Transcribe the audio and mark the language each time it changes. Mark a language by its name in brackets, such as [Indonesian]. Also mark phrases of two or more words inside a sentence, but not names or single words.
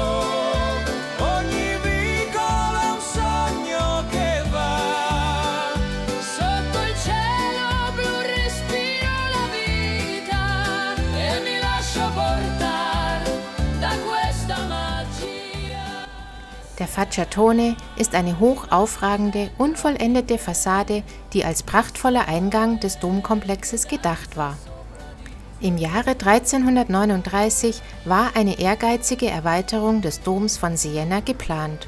[Italian] Ogni vicolo è un sogno che va. sotto il cielo blu respiro la vita e mi lascio portare da questa magia. [German] Der Facciatone ist eine hoch aufragende, unvollendete Fassade, die als prachtvoller Eingang des Domkomplexes gedacht war. Im Jahre 1339 war eine ehrgeizige Erweiterung des Doms von Siena geplant.